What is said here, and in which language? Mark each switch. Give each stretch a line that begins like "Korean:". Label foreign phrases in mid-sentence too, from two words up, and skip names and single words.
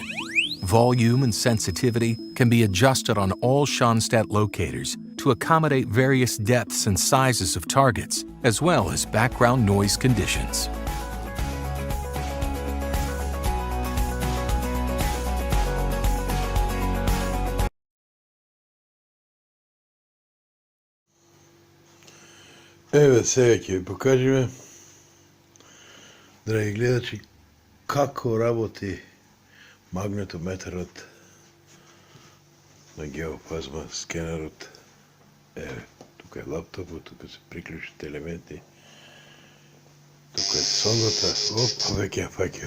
English: Volume and sensitivity can be adjusted on all Schonstedt locators to accommodate various depths and sizes of targets, as well as background noise conditions.
Macedonian: Evet, сега ќе ви покажеме, драги гледачи, како работи магнетометарот на Geofazma скенерот. Еве, тука е лаптопот, тука се приклучите елементи, тука е сондата, веќе ја фаќа.